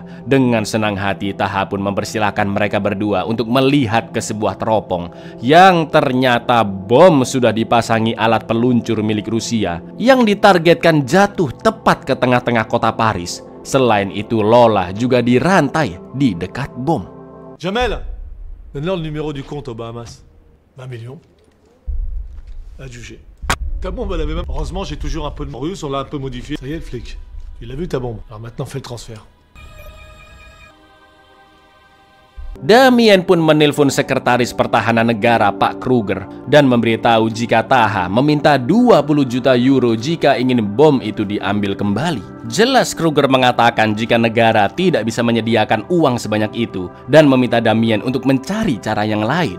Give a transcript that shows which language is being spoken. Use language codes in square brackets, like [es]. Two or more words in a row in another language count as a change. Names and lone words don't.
[id] Dengan senang hati Taha pun mempersilahkan mereka berdua untuk melihat ke sebuah teropong yang ternyata bom sudah dipasangi alat peluncur milik Rusia yang ditargetkan jatuh tepat ke tengah-tengah kota Paris. Selain itu Lola juga dirantai di dekat bom. [fr] Jamel, donne-leur le numéro du compte aux Bahamas. 20 millions. Adjugé. Ta bombe, elle avait même... Heureusement, j'ai toujours un peu de russe, on l'a un peu modifié. Ça y est, le flic. Il a vu ta bombe. Alors maintenant, fais le transfert. [id] Damien pun menelpon sekretaris pertahanan negara Pak Kruger dan memberitahu jika Taha meminta 20 juta euro jika ingin bom itu diambil kembali. Jelas Kruger mengatakan jika negara tidak bisa menyediakan uang sebanyak itu dan meminta Damien untuk mencari cara yang lain.